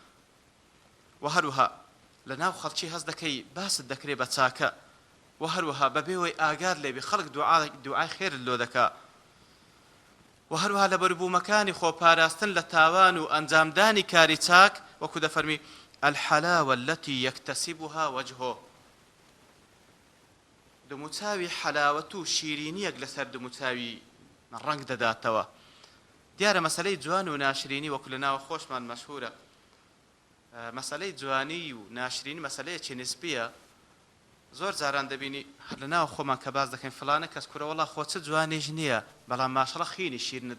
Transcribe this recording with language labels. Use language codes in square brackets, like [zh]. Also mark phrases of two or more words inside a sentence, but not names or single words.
[ckb] و هەروەها لە ناو خەڵکی هەست دەکەی باست دەکرێ بە چاکە و هەروەها بەبێەوەی ئاگار لێبی خەڵک دوعای خێرت لۆ دەکا و هەروەها لە بەربوومەکانی خۆپاراستن لە تاوان و ئەنجامدانی کاری چاک وەکو دەفەرمی [ar] الحلاوة التي يكتسبها وجهه [ckb] دموچاوی حلاوەت و شیرینیەک لەسەر دموچاوی ڕەنگ دەداتەوە دیارە مەسەلەی جوان و ناشرینی وەکو لە ناوە خۆشمان مەشهورە مەسەلەی جوانی و ناشرینی مەسەلەیەکی نسبیە زۆر جاران دەبینی لە ناو خۆمان کە باز دەکەین فلانە کەس کوورە وەڵا خۆ چ جوانێژ نییە بەڵام ماشەڵە خینی شیرنە